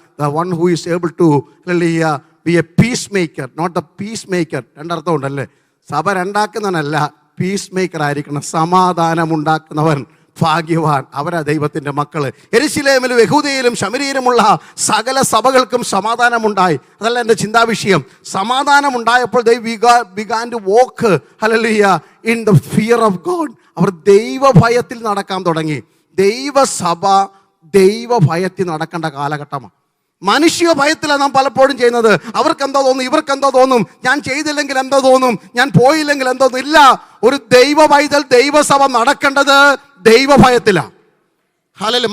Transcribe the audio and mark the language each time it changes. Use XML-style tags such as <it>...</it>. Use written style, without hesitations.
<en>The one who is able to hallelujah be a peace maker, not a peace maker.</en> <ml>രണ്ടർത്ഥം ഉണ്ടല്ലേ. സഭ രണ്ടാക്കുന്നവനല്ല, piece maker ആയിരിക്കണം. സമാധാനം ഉണ്ടാക്കുന്നവൻ ഭാഗ്യവാൻ. അവരാ ദൈവത്തിൻ്റെ മക്കള്. യെരുശലേമിലും യഹൂദയിലും ശമര്യയിലുമുള്ള സകല സഭകൾക്കും സമാധാനമുണ്ടായി. അതല്ല എൻ്റെ ചിന്താവിഷയം. സമാധാനമുണ്ടായപ്പോൾ</ml> <en>they began to walk hallelujah in the fear of God.</en> <ml>അവർ ദൈവഭയത്തിൽ നടക്കാൻ തുടങ്ങി. ദൈവസഭ ദൈവഭയത്തിൽ നടക്കേണ്ട കാലഘട്ടമാണ്. മനുഷ്യ ഭയത്തിലാണ് നാം പലപ്പോഴും ചെയ്യുന്നത്. അവർക്ക് എന്തോ തോന്നും, ഇവർക്ക് എന്തോ തോന്നും, ഞാൻ ചെയ്തില്ലെങ്കിൽ എന്തോ തോന്നും, ഞാൻ പോയില്ലെങ്കിൽ എന്തോ തോന്നും. ഇല്ല, ഒരു ദൈവ പൈതൽ ദൈവസഭ നടക്കേണ്ടത് ദൈവഭയത്തിലാണ്. ഹല്ലേലൂയ.</ml>